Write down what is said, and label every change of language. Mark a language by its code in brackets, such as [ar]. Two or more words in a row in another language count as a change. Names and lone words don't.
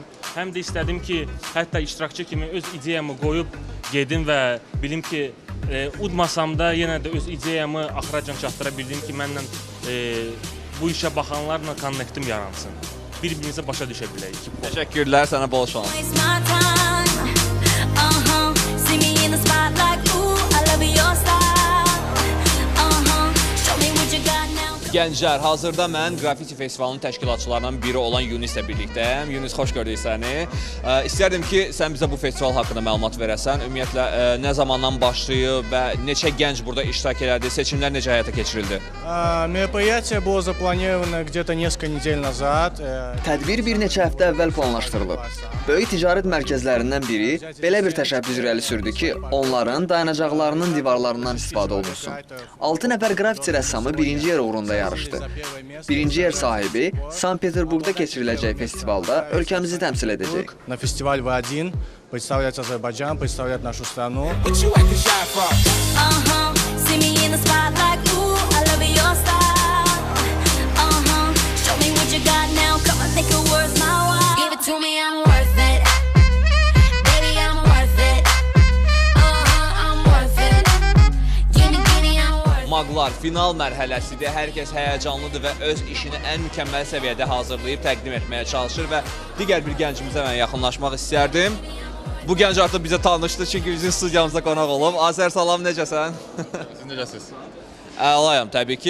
[az] Həm də istədim ki, hətta iştirakçı kimi öz ideyamı qoyub gedim və bilim ki, udmasam da yenə də öz ideyamı axıracan çatdıra bildim ki, mənlə bu işə baxanlarla konnektim yaransın. Bir-birimizə başa düşə bilək. Təşəkkürlər, sənə bol şans. [en] Waste my time. See me in the spotlight. Ooh, I love your style. Show me what you got now. [az] Gənclər, hazırda mən Qrafiti Festivalının təşkilatçılarından biri olan Yunislə birlikdəyəm. Yunis, xoş gördük səni. İstərdim ki, sən bizə bu festival haqqında məlumat verəsən. Ümumiyyətlə, nə zamandan başlayıb və neçə gənc burada iştirak elədi, seçimlər necə həyata keçirildi? [ru] Мероприятие было запланировано где-то несколько недель назад. [az] Tədbir bir neçə həftə əvvəl planlaşdırılıb. Böyük ticarət mərkəzlərindən biri belə bir təşəbbüs irəli sürdü ki, onların dayanacaqlarının divarlarından istifadə olunsun. 6 nəfər qrafiti rəssamı birinci yer uğrunda yarışır. yarışdı. Birinci yer sahibi Sankt Peterburqda keçiriləcək festivalda ölkəmizi təmsil edəcək. [ru] На фестиваль В1 представлять Азербайджан, представлять нашу страну. [en] See me in the spotlight, ooh, I love your style. Show me what you got now, come on, make it worth my while. Give it to me, I'm worth it. Baby, I'm worth it. I'm worth it. Give me, I'm worth it. [az] Maqlar final mərhələsidir. Hər kəs həyəcanlıdır və öz işini ən mükəmməl səviyyədə hazırlayıb təqdim etməyə çalışır və digər bir gəncimizə mən yaxınlaşmaq istərdim. Bu gənc artıq bizə tanışdı çünki bizim studiyamızda qonaq olub. Azər, salam, necəsən? Siz necəsiz? Əlayam, təbii ki.